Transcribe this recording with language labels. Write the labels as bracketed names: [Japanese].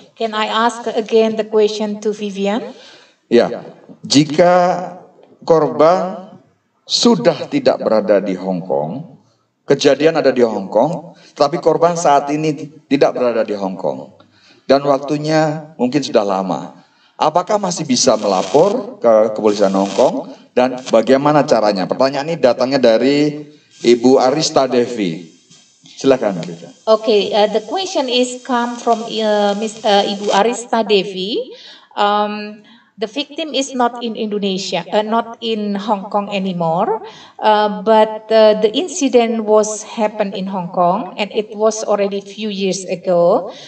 [English] Can I ask again the question to Vivian? [Indonesian] Ya, jika korban sudah tidak berada di Hong Kong, kejadian ada di Hong Kong, tapi korban saat ini tidak berada di Hong Kong, dan waktunya mungkin sudah lama. Apakah masih bisa melapor ke kepolisian Hong Kong dan bagaimana caranya? Pertanyaan ini datangnya dari Ibu Arista Devi. Silakan. [English] Okay, the question is come from Ibu Arista Devi. The victim is not in Indonesia, not in Hong Kong anymore, but the incident was happened in Hong Kong and it was already few years ago.